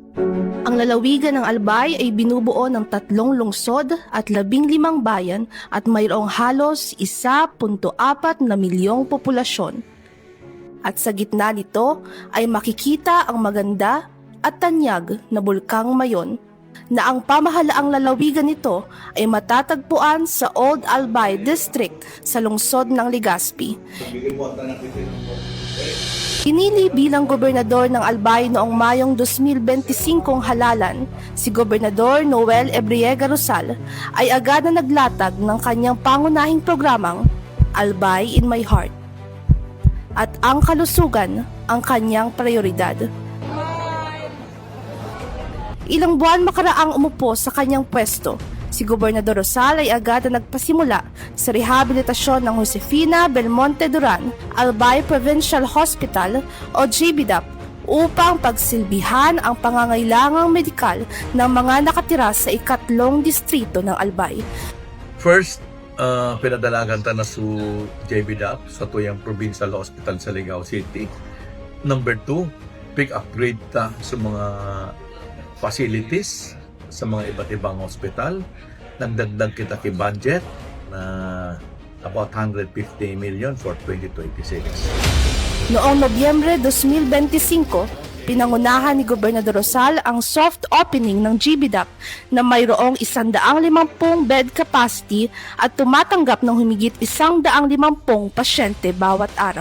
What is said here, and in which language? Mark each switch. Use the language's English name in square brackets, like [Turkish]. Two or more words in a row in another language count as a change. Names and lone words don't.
[Filipino] Ang lalawigan ng Albay ay binubuo ng 3 lungsod at 15 bayan at mayroong halos 1.4 na milyong populasyon. At sa gitna nito ay makikita ang maganda at tanyag na Bulkang Mayon, na ang pamahalaang lalawigan nito ay matatagpuan sa Old Albay District sa lungsod ng Legazpi. Pinili bilang gobernador ng Albay noong Mayong 2025 halalan, si Gobernador Noel Ebriega Rosal ay agad na naglatag ng kanyang pangunahing programang Albay in My Heart. At ang kalusugan ang kanyang prioridad. Ilang buwan makaraang umupo sa kanyang pwesto, si Gobernador Rosal ay agad na nagpasimula sa rehabilitasyon ng Josefina Belmonte Duran Albay Provincial Hospital o JBDAP upang pagsilbihan ang pangangailangang medikal ng mga nakatira sa 3 distrito ng Albay. [Bikol] First, pinadalagan ta na su JBDAP sa tuyang Provincial Hospital sa Ligao City. Number 2, [English] big upgrade [Bikol] ta sa mga facilities sa mga iba't ibang hospital. Nagdagdag kita ki budget na [English] about 150 million for 2026. [Filipino] Noong Nobyembre 2025, pinangunahan ni Gobernador Rosal ang soft opening ng GBDAP na mayroong 150 bed capacity at tumatanggap ng humigit 150 pasyente bawat araw.